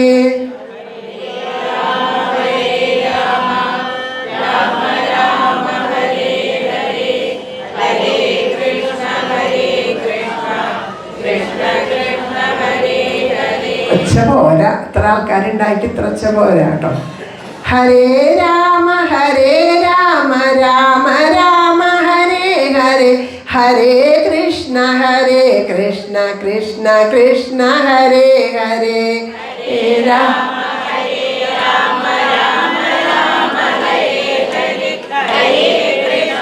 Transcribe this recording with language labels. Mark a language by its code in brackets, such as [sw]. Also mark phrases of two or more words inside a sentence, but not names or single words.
[ml] ഒച്ച പോരാ, ഇത്ര ആൾക്കാരുണ്ടായിട്ട് ഇത്ര ഒച്ച പോരാ കേട്ടോ. [sa] ഹരേ രാമ രാമ രാമ ഹരേ ഹരേ, ഹരേ കൃഷ്ണ കൃഷ്ണ കൃഷ്ണ ഹരേ ഹരേ. രാമ രാമ രാമ ഹരേ ഹരേ, ഹരേ